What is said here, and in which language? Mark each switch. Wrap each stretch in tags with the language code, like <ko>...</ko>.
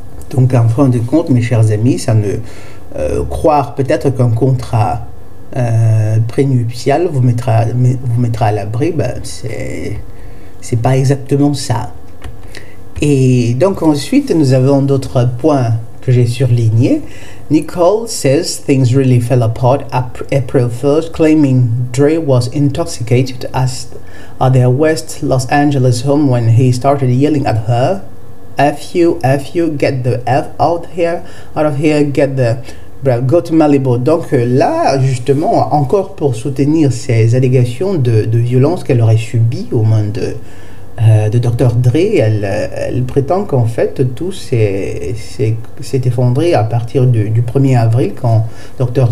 <fr>Donc, en fin de compte, mes chers amis, ça ne croire peut-être qu'un contrat prénuptial vous mettra à l'abri, ben, c'est pas exactement ça. Et donc ensuite nous avons d'autres points que j'ai surlignés.</fr> <en>Nicole says things really fell apart April 1st, claiming Dre was intoxicated at their West Los Angeles home when he started yelling at her, F you, get the F out of here, get the go to Malibu.</en> <fr>Donc là, justement, encore pour soutenir ces allégations de violence qu'elle aurait subies aux mains de Dr. Dre, elle prétend qu'en fait tout s'est effondré à partir du 1er avril, quand Dr.</fr>